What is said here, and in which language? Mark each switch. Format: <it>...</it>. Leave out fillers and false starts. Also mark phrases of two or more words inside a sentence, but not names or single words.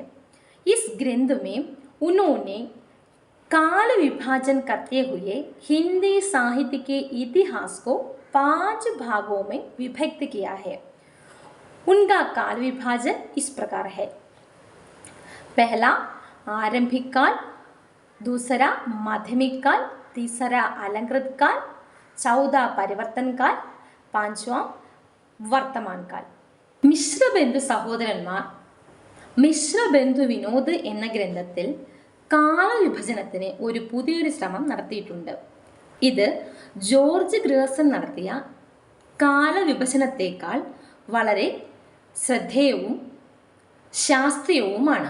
<hi>इस ग्रंथ में उन्होंने काल विभाजन करते हुए हिंदी साहित्य के इतिहास को 5 भागों में विभक्त किया है. उनका काल विभाजन इस प्रकार है. पहला, आरंभिक काल, दूसरा माध्यमिक काल, तीसरा अलंकृत काल, चौथा परिवर्तन काल, पांचवा वर्तमान काल.</hi> <ml>മിശ്രബന്ധു സഹോദരന്മാർ മിശ്രബന്ധു വിനോദ് എന്ന ഗ്രന്ഥത്തിൽ കാലവിഭജനത്തിന് ഒരു പുതിയൊരു ശ്രമം നടത്തിയിട്ടുണ്ട്. ഇത് ജോർജ് ഗ്രേഴ്സൺ നടത്തിയ കാലവിഭജനത്തേക്കാൾ വളരെ ശ്രദ്ധേയവും ശാസ്ത്രീയവുമാണ്.</ml>